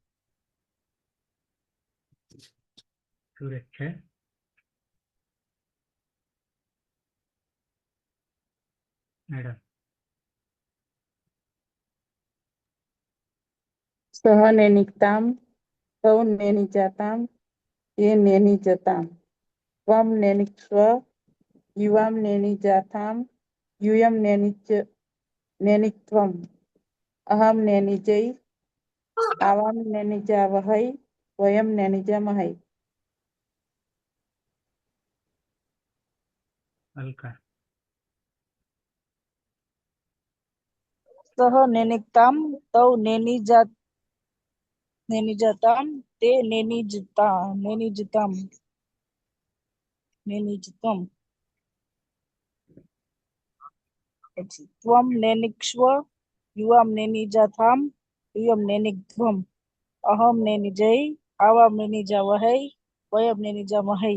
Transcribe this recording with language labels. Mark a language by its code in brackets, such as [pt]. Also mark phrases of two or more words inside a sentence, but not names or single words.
[gu] સુરેશ છે મેડમ [sa] સહ નૈનિકતામ તૌ નૈની જાતામ તે નૈની જતામ ત્વમ નૈનિક્ષ્વ યુવામ નૈની જાતામ यूयम नैनित्वम अहम नैनिजै आवाम नैनिजा वहै वयम नैनिजा महै. अलका સહ નૈનિકતામ તૌ નૈની જતામ તે નૈની જતામ પછી ત્વમ નૈનિક્ષ્વ યુવામ નૈની જાતામ યુયમ નૈનિત્વમ અહમ નૈનિજૈ આવામ નૈનિજા વહૈ વયમ નૈનિજા મહૈ.